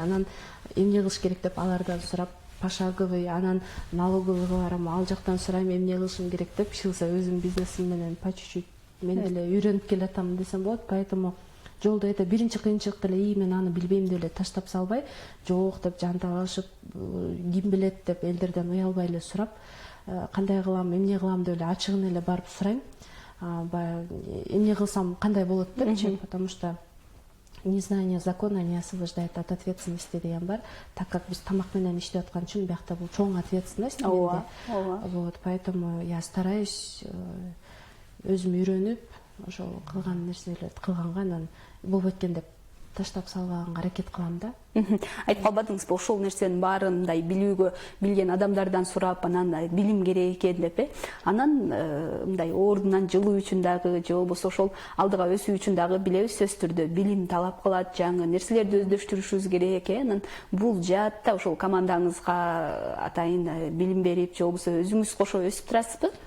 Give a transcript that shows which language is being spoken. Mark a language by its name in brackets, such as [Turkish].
[Kyrgyz] Анан эмне кылыш керек деп алардан сурап, пошаговый, анан налоговыйга барам, ал жактан сурайм эмне кылышым керек деп, чыгса өзүм бизнесим менен по чуть-чуть мен деле үйрөнүп келатам десем болот. Поэтому жолдо это биринчи кыйынчылыкты эле мен аны билбейм деп эле таштап салбай, жок деп жанталашып, ким билет деп элдерден уялбай эле сурап, кандай кылам, эмне кылам деп эле ачыгын эле барып сурайм. Эмне кылсам кандай болот депчи, [Russian] потому что незнание закона не освобождает от ответственности [Kyrgyz] деген бар. Так как биз тамак менен иштеп аткан үчүн биякта бул чоң ответственность менде. [Russian] Вот, поэтому я стараюсь [Kyrgyz] өзүм үйрөнүп, ошол кылган нерселерди кылганга анан болбойт экен деп таштап салбаганга аракет кылам да. Айтып калбадыңызбы ошол нерсенин баарын мындай билүүгө билген адамдардан сурап анан билим керек экен деп анан мындай ордунан жылуу үчүн дагы же болбосо ошол алдыга өсүү үчүн дагы билебиз сөзсүз түрдө билим талап кылат, жаңы нерселерди өздөштүрүшүбүз керек анан бул жаатта ошол командаңызга атайын билим берип же болбосо өзүңүз кошо өсүп турасызбы?